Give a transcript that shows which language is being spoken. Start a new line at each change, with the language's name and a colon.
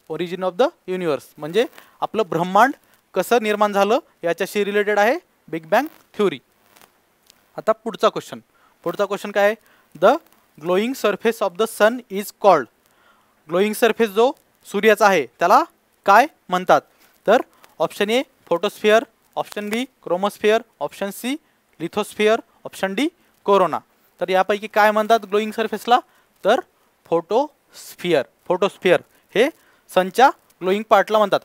Marathi: Origin of the universe म्हणजे आपलं ब्रह्मांड कसं निर्माण झालं याच्याशी रिलेटेड आहे बिग बँग थ्योरी. आता पुढचा क्वेश्चन काय आहे,
English: The glowing surface of the sun is called.
Marathi: Glowing surface जो सूर्याचा आहे त्याला काय म्हणतात.
English: तर option A photosphere, option B chromosphere, option C lithosphere, option D corona.
Marathi: तर यापैकी काय म्हणतात ग्लोईंग सरफेसला, तर फोटोस्फिअर हे सनच्या ग्लोईंग पार्टला म्हणतात.